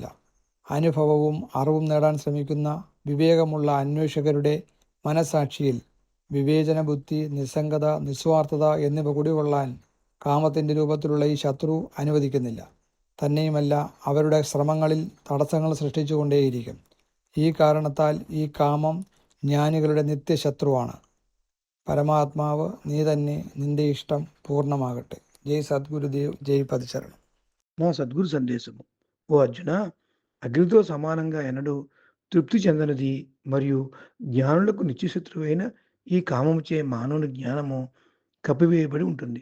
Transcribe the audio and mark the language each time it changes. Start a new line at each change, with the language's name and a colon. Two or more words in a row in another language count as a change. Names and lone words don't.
Malayalam: അനുഭവവും അറിവും നേടാൻ ശ്രമിക്കുന്ന വിവേകമുള്ള അന്വേഷകരുടെ മനസാക്ഷിയിൽ വിവേചന ബുദ്ധി, നിസ്സംഗത, നിസ്വാർത്ഥത എന്നിവ കുടികൊള്ളാൻ കാമത്തിൻ്റെ രൂപത്തിലുള്ള ഈ ശത്രു അനുവദിക്കുന്നില്ല. തന്നെയുമല്ല, അവരുടെ ശ്രമങ്ങളിൽ തടസ്സങ്ങൾ സൃഷ്ടിച്ചുകൊണ്ടേയിരിക്കും. ഈ കാരണത്താൽ ഈ കാമം ജ്ഞാനികളുടെ നിത്യശത്രുവാണ്. പരമാത്മാവ് നീ തന്നെ, നിന്റെ ഇഷ്ടം పూర్ణమాగట్టే.
Telugu: జై సద్గురుదేవ్ జై పదశరణం. నా సద్గురు సందేశము. ఓ అర్జున, అగ్నితో సమానంగా ఎన్నడూ తృప్తి చెందనిది మరియు జ్ఞానులకు నిత్యశత్రువైన ఈ కామముచే మానవుని జ్ఞానము కప్పివేయబడి ఉంటుంది.